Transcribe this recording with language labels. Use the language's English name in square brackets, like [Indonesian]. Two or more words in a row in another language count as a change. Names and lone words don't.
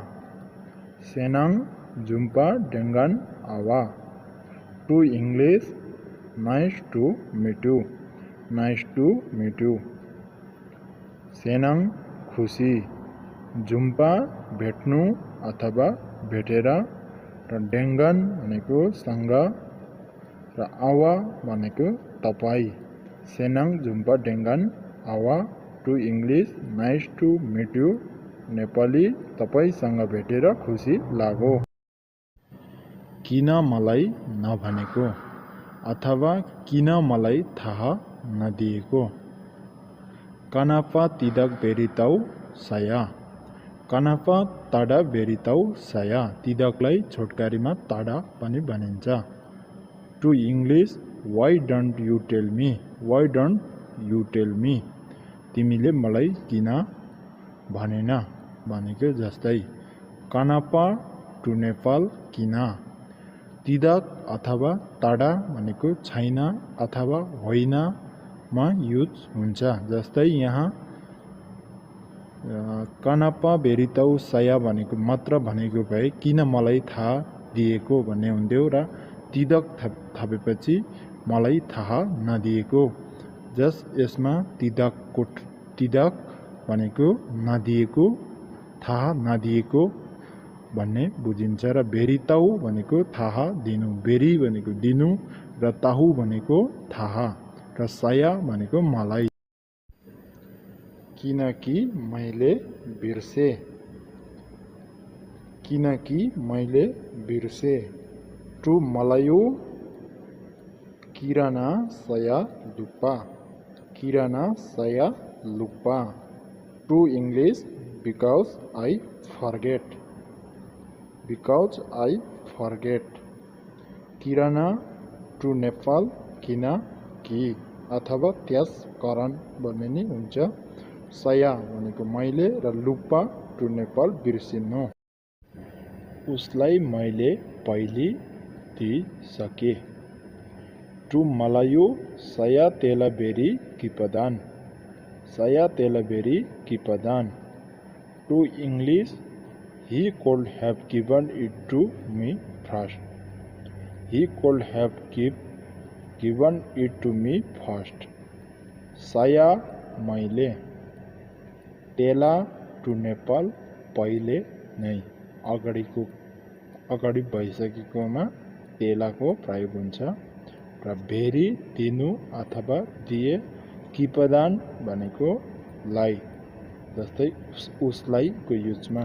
[Malay] Senang jumpa dengan awak। [English] टु English, nice to meet you? Nice to meet you। [Nepali] senang खुसी, जुम्पा भेट्नु अथवा भेटेर, र dengan भनेको सँग र आवा भनेको तपाईँ। [Malay] senang jumpa dengan awak। [English] to English, nice to meet you [Nepali] नेपाली, तपाईँसँग भेटेर खुसी लाग्यो। किन मलाई नभनेको अथवा किन मलाई थाहा नदिएको? [Malay] Kenapa tidak beritahu saya? Kenapa tidak beritahu saya? [Nepali] Tidakलाई छोटकारीमा tada पनि भनिन्छ। [English] to English, why don't you tell me? Why don't you tell me? [Nepali] तिमीले मलाई किन भनेन भनेको जस्तै। Kenapa टु नेपाल किन। tidak अथवा tada भनेको छैन अथवा होइन मा युज हुन्छ। जस्तै यहाँ [Malay] Kenapa beritahu saya [Nepali] भनेको मात्र भनेको भए किन मलाई थाहा दिएको भन्ने हुन्थ्यो र tidak थपेपछि मलाई थाहा नदिएको। जस यसमा तिदक भनेको नदिएको, थाहा नदिएको भन्ने बुझिन्छ र भेरिताउ भनेको थाहा दिनु, भेरी भनेको दिनु र ताहु भनेको थाहा र सया भनेको मलाई। किनकि मैले बिर्से, किनकि मैले बिर्से। [Malay] टु मलायु किराना saya lupa, किराना saya lupa. [English] टु English because I forget, because I forget. [Nepali] किराना टु नेपाल किनकि अथवा त्यस कारण भन्ने नि हुन्छ। सया भनेको मैले र लुप्पा टु नेपाल बिर्सिनु। उसलाई मैले पहिले दिइसके। [Malay] टु मलायु saya telah beri kipadan, saya telah beri kipadan. [English] टु English he could have given it to me first, he could have given it to me first. [Nepali] saya मैले, तेला टु नेपाल पहिले नै, अगाडि भइसकेकोमा तेलाको प्रयोग हुन्छ र भेरी दिनु अथवा दिए, किपदान भनेको लाई, जस्तै उसलाईको युजमा।